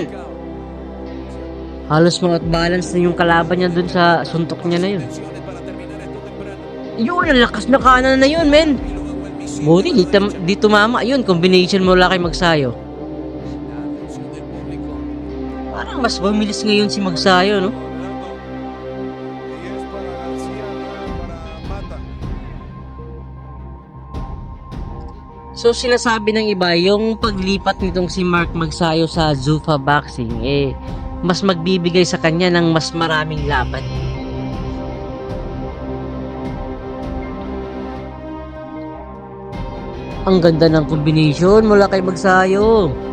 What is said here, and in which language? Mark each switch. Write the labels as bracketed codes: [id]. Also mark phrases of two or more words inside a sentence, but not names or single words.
[tl] Halos mga balance na yung kalaban niya dun sa suntok niya na yun. Yun, ang lakas na kanan na yun, men. Buti, di tumama. Yun, combination mula kay Magsayo. Parang mas bumilis ngayon si Magsayo, no? [es] Y es para García, para Mata. [tl] So, sinasabi ng iba, yung paglipat nitong si Mark Magsayo sa Zuffa Boxing, mas magbibigay sa kanya ng mas maraming laban. Ang ganda ng combination mula kay Magsayo.